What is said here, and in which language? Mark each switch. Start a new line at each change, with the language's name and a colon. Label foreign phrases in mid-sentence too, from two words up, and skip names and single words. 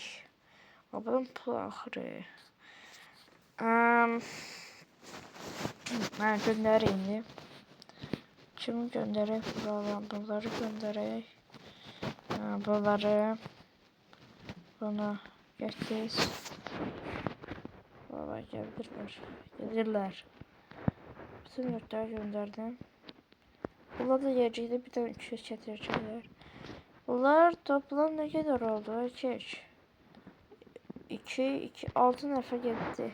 Azerbaijani: Bunun pul axırı. Göndereyim indi. Kimi gönderək buradan? Bunları gönderək. Bunları buna gətirir.
Turkish: Valla gelirler. Bütün yurtları gönderdim.
Azerbaijani: Bunlar da yerciydi. Bir de 300 getirəcəklər.
Turkish: Bunlar toplam ne kadar oldu?
Azerbaijani: 2, 6 nəfər getdi.